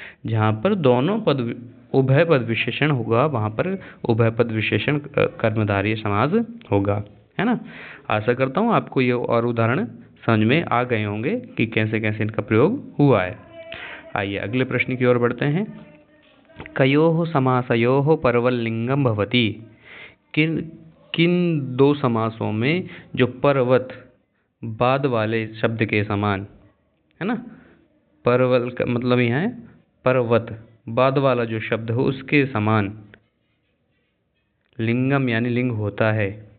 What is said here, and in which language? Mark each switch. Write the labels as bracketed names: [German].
[Hindi] जहाँ पर दोनों पद उभय पद विशेषण होगा वहाँ पर उभय पद विशेषण कर्मधारय समास होगा, है ना। आशा करता हूँ आपको ये और उदाहरण समझ में आ गए होंगे कि कैसे कैसे इनका प्रयोग हुआ है। आइए अगले प्रश्न की ओर बढ़ते हैं। [Sanskrit] कयोः समासयोः परवल्लिंगम भवति। [Hindi] किन किन दो समासों में जो परवत बाद वाले शब्द के समान, है ना, परवल का मतलब यहाँ है पर्वत, बाद वाला जो शब्द हो उसके समान लिंगम यानी लिंग होता है।